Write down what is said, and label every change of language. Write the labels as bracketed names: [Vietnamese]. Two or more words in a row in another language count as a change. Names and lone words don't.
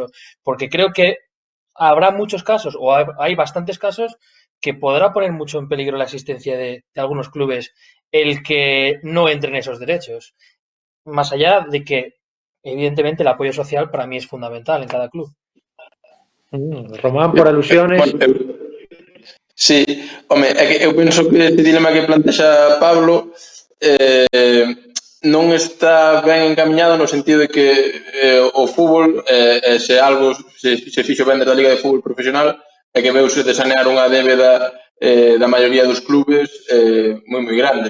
[Spanish] Porque creo que habrá muchos casos, o hay bastantes casos, que podrá poner mucho en peligro la existencia de algunos clubes el que no entren esos derechos. Más allá de que, evidentemente, el apoyo social para mí es fundamental en cada club. Román, por alusiones. [Galician] Sí, home, é que eu penso que este dilema que plantexa Pablo non está ben encaminhado no sentido de que o fútbol se algo se fixo ben desde a Liga de Fútbol Profesional é que veuse de sanear unha débeda da maioría dos clubes moi grande.